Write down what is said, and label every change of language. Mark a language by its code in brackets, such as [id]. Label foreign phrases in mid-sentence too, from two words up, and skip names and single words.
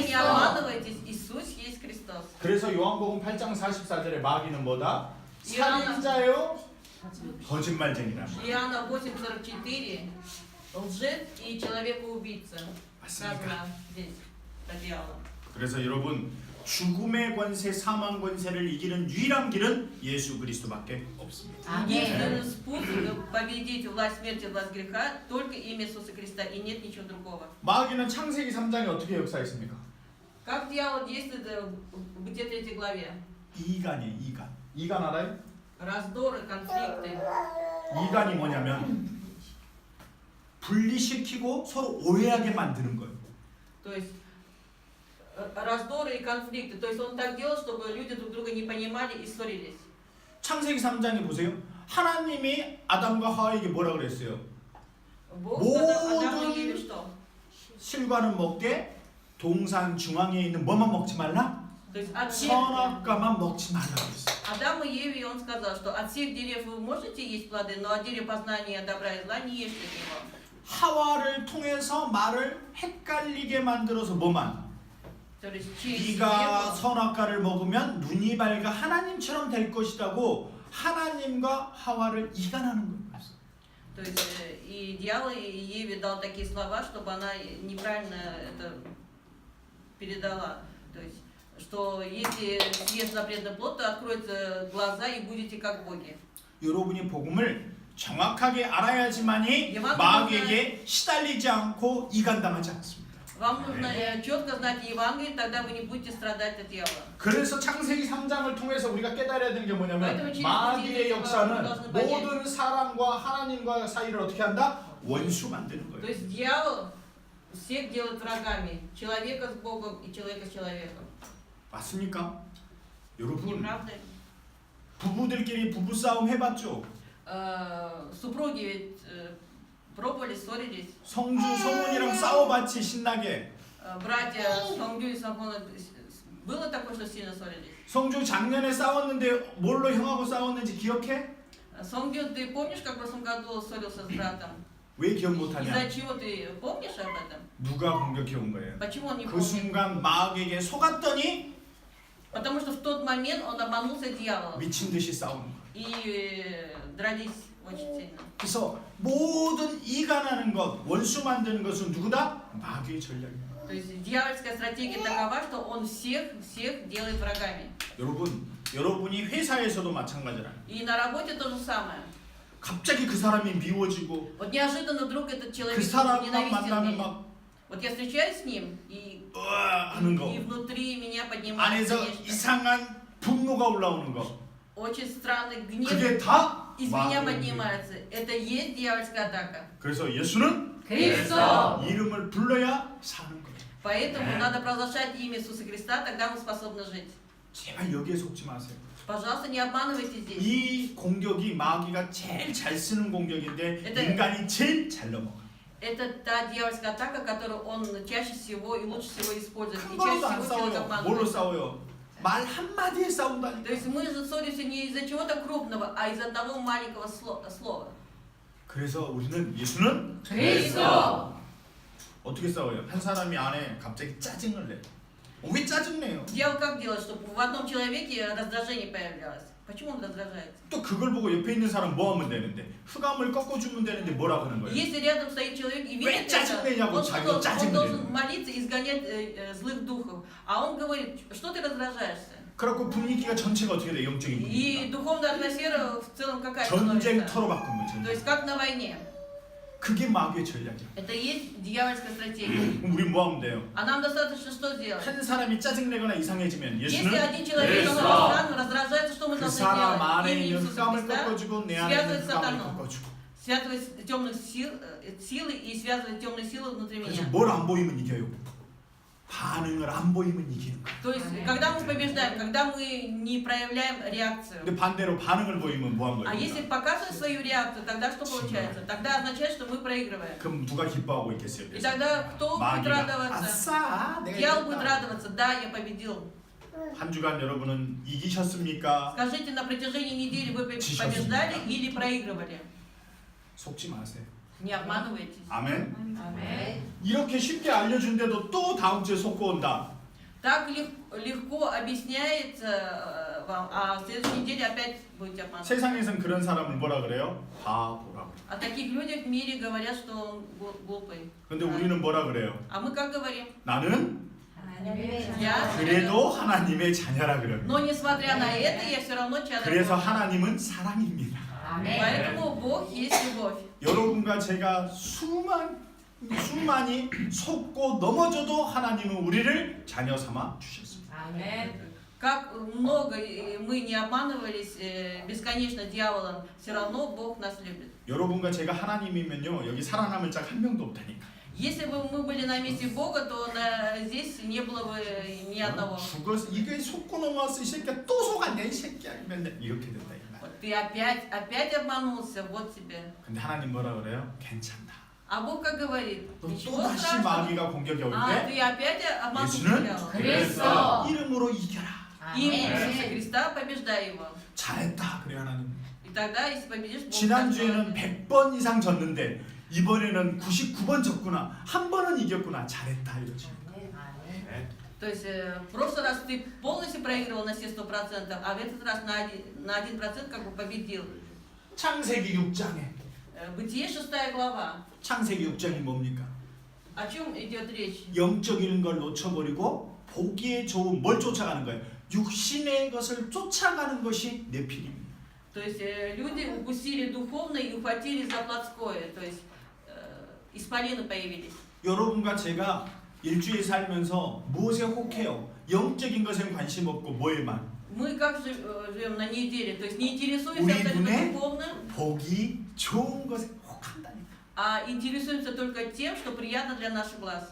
[ru] Христос. обманывайтесь, Иисус есть Христос. [ko] 그래서 요한복음 8장 44절에 마귀는 뭐다? 요한- 살인자요 거짓말쟁이라. [ru] Иоанна 8:44, лжец и человекоубийца. [ko] 맞습니까? [ru] Сказано здесь про дьявола. [ko] 그래서 여러분 죽음의 권세, 사망 권세를 이기는 유일한 길은 예수 그리스도밖에 없습니다. [ru] Единственный способ победить власть смерти, власть греха, только имя Иисуса Христа, и нет ничего другого. [ko] 마귀는 창세기 3장에 어떻게 역사했습니까? [ru] Как дьявол действует в Бытие 3 главе? [ko] 이간이에요, 이간. 이간 알아요? [ru] Раздоры, конфликты. [ko] 이간이 뭐냐면 분리시키고 서로 오해하게 만드는 거예요. [ru] То есть раздоры и конфликты. То есть он так делал, чтобы люди друг друга не понимали и ссорились. [ko] 창세기 3장에 보세요. 하나님이 아담과 하와에게 뭐라 그랬어요? [ru] Бог сказал Адаму [ko] 모든- [ru] и Еве что? [ko] 실과는 먹되 동산 중앙에 있는 뭐만 먹지 말라? [ru] То есть от всех, [ko] 선악과만 먹지 말라 그랬어요. [ru] Адаму и Еве он сказал, что от всех деревьев вы можете есть плоды, но от дерева познания добра и зла не ешьте от него. [ko] 하와를 통해서 말을 헷갈리게 만들어서 뭐만? [ru] То есть через [ko] 네가 [ru] Еву, [ko] 선악과를 먹으면 눈이 밝아 하나님처럼 될 것이라고 하나님과 하와를 이간하는 거예요. [ru] то есть и дьявол и Еве дал такие слова, чтобы она неправильно это передала. То есть, что если съест запретный плод, то откроются глаза и будете как боги. [ko] 여러분이 복음을 정확하게 알아야지만이 예방하는 마귀에게 시달리지 않고 이간당하지 않습니다. [ru] Вам нужно четко знать Евангелие, тогда вы не будете страдать от дьявола. [ko] 그래서 창세기 3장을 통해서 우리가 깨달아야 되는 게 뭐냐면 그렇죠. 마귀의 역사는 그것은 모든 사람과 하나님과 사이를 어떻게 한다? 원수 만드는 [ru] То [ko] 거예요. [ru] есть дьявол всех делает врагами. Человека с Богом и человека с человеком. [ko] 맞습니까? [ru] Не [ko] 여러분 [ru] правда? [ko] 부부들끼리 부부싸움 해봤죠? [ru] Супруги ведь пробовали, ссорились. [ko] 성주 성훈이랑 싸워봤지 신나게. [ru] Братья Сонгю и Самхон, было такое, что сильно ссорились? [ko] 성주 작년에 싸웠는데 뭘로 형하고 싸웠는지 기억해? [ru] Сонгю, ты помнишь, как в прошлом году ссорился с братом? [ko] 왜 기억 못하냐? [ru] Из-за чего ты помнишь об этом? [ko] 누가 공격해 온 거예요? [ru] Почему он не [ko] 그 [ru] помнит? [ko] 순간 마귀에게 속았더니 [ru] Потому что в тот момент он обманулся дьяволом. [ko] 미친 듯이 싸우는 거예요. [ru] И дрались очень сильно. [ko] 그래서 모든 이간하는 것, 원수 만드는 것은 누구다? 마귀의 전략입니다. [ru] То есть дьявольская стратегия такова, что он всех делает врагами. [ko] 여러분이 회사에서도 마찬가지라. [ru] И на работе то же самое. [ko] 갑자기 그 사람이 미워지고 [ru] Вот неожиданно вдруг этот [ko] 그 [ru] человек [ko] 사람만 [ru] ненавистен [ko] 만나면 [ru] меня. [ko] 막 [ru] Вот я встречаюсь с ним, и [ko] 하는 거. [ru] внутри меня поднимается [ko] 안에서 [ru] нечто. [ko] 이상한 분노가 올라오는 거. [ru] Очень странный гнев [ko] 그게 다 [ru] из меня [ko] 마귀의 [ru] поднимается. Это и есть дьявольская атака. [ko] 그래서 예수는 그리스도. 이름을 불러야 사는 거예요. [ru] Поэтому надо провозглашать имя Иисуса Христа, тогда мы способны жить. [ko] 제발 여기에 속지 마세요. [ru] Пожалуйста, не обманывайте здесь. [ko] 이 공격이 마귀가 제일 잘 쓰는 공격인데 인간이 제일 잘 넘어가. [ru] Это та дьявольская атака, которую он чаще всего и лучше всего использует. [ko] 큰 [ru] И [ko] 걸로도 [ru] чаще [ko] 안 [ru] всего человек [ko] 싸워요. 뭘로 [ru] обманывает. [ko] 싸워요? 말 한마디에 [ru] То [ko] 싸운다니까. [ru] есть мы же ссоримся не из-за чего-то крупного, а из одного маленького слова. [ko] 그래서 우리는 예수는 그리스도. 어떻게 싸워요? 한 사람이 안에 갑자기 짜증을 내. 왜 짜증내요? [ru] Дьявол как делает, чтобы в одном человеке раздражение появлялось? Почему он раздражается? [ko] 또 그걸 보고 옆에 있는 사람 뭐 하면 되는데? 흑암을 꺾어주면 되는데 뭐라 그러는 거예요? [ru] Если рядом стоит человек и Вы видит [ko] 짜증내냐고, [ru] это, [ko] 자기가 [ru] он [ko] 짜증내는. [ru] должен молиться, изгонять злых духов. А он говорит, что ты раздражаешься? [ko] 그래갖고 분위기가 전체가 어떻게 돼? 영적인 [ru] И [ko] 분위기가. [ru] духовная атмосфера в целом какая [ko] 전쟁터로 [ru] становится? [ko] 바꾼 거예요. [ru] То есть [ko] 전쟁. [ru] как на войне. [ko] 그게 마귀의 전략이야. [ru] Это и есть дьявольская стратегия. [ko] 그럼 우리 뭐 하면 돼요? [ru] А нам достаточно что сделать? [ko] 한 사람이 짜증내거나 이상해지면 [ru] Если [ko] 예수는 [ru] один человек Христос. раздражается, что мы [ko] 그 [ru] должны [ko] 사람 [ru] делать? [ko] 안에 [ru] Имя [ko] 있는 [ru] Иисуса [ko] 흑암을 [ru] Христа [ko] 꺾어주고 내 안에 있는 [ru] связывать [ko] 흑암을 [ru] сатану. [ko] 꺾어주고. [ru] Связывать темных силы и связывать темные силы внутри [ko] 그래서 [ru] меня. [ko] 뭘 안 보이면 이겨요. 반응을 안 보이면 이기는 거야. [ru] То есть, когда мы побеждаем, когда мы не проявляем реакцию. [ko] 근데 반대로 반응을 보이면 뭐 한 [ru] А [ko] 거예요? [ru] если показывать свою реакцию, тогда что получается? Тогда означает, что мы проигрываем. [ko] 그럼 누가 기뻐하고 있겠어요? [ru] И тогда кто будет [ko] 마귀가 [ru] радоваться? [ko] 아싸 내가 [ru] Дьявол будет [ko] 이겼다. [ru] радоваться. Да, я победил. [ko] 한 주간 여러분은 이기셨습니까? [ru] Скажите, на протяжении недели вы Чищался. побеждали или проигрывали? [ko] 속지 마세요. [ru] Не обманывайтесь. [ko] 아멘. 아멘. 이렇게 쉽게 알려준데도 또 다음 주에 속고 온다. [ru] Так легко объясняется вам, а в следующей неделе опять будете обманывать. [ko] 세상에선 그런 사람을 뭐라 그래요? 바보라고. [ru] О таких людях в мире говорят, что он глупый. [ko] 근데 우리는 뭐라 그래요? [ru] А мы как говорим? [ko] 나는 하나님의 [ru] Я? [ko] 그래도 하나님의 자녀라 그래요. [ru] Но несмотря на это, я все равно чадо [ko] 그래서 [ru] Божье. [ko] 하나님은 사랑입니다. 아멘. [ru] Поэтому Бог есть любовь. [ko] 여러분과 제가 수많이 속고 넘어져도 하나님은 우리를 자녀 삼아 주셨습니다. 아멘. [ru] Как много мы не обманывались бесконечно дьяволом, все равно Бог нас любит. [ko] 여러분과 제가 하나님이면요 여기 살아남을 자 한 명도 없다니까. [ru] Если бы мы были на месте Бога, то здесь не было бы ни одного. [ko] 죽어서 이게 속고 넘어왔어 이 새끼야 또 속았냐 이 새끼야 맨날 이렇게 된다 이 말. [ru] Вот ты опять обманулся, вот тебе. [ko] 근데 하나님 뭐라 그래요? 괜찮다. [ru] А Бог как говорит, [ko] 또 [ru] ничего [ko] 다시 [ru] страшного. [ko] 마귀가 공격이 올 [ru] А, [ko] 때 [ru] ты опять обманул [ko] 예수는 [ru] дьявола. [ko] 그랬어. 이름으로 이겨라. [ru] Именем [ko] 아멘. [ru] Иисуса Христа побеждай его. [ko] 잘했다 그래 하나님. [ru] И тогда, если победишь, Бог [ko] 지난주에는 [ru] так [ko] 100번 이상 졌는데 이번에는 99번 졌구나. 한 번은 이겼구나. 잘했다 이거지. 네. [ru] То есть в прошлый раз ты полностью проигрывал на все 100%, а в этот раз на 1% как бы победил. [ko] 창세기 6장에 [ru] Бытие 6 глава. [ko] 창세기 6장이 뭡니까? [ru] О чем идет речь? [ko] 영적인 걸 놓쳐버리고 보기에 좋은 뭘 쫓아가는 거예요? 육신의 것을 쫓아가는 것이 네피림입니다. [ru] То есть люди упустили духовное и ухватились за плотское. То есть исполины появились. [ko] 여러분과 제가 일주일 살면서 무엇에 혹해요? 영적인 것에 관심 없고 뭐에만? [ru] Мы как живем на неделе, то есть не интересуемся [ko] 우리 [ru] абсолютно [ko] 눈에 [ru] духовным, [ko] 보기 좋은 것에 혹한다니까. [ru] а интересуемся только тем, что приятно для наших глаз.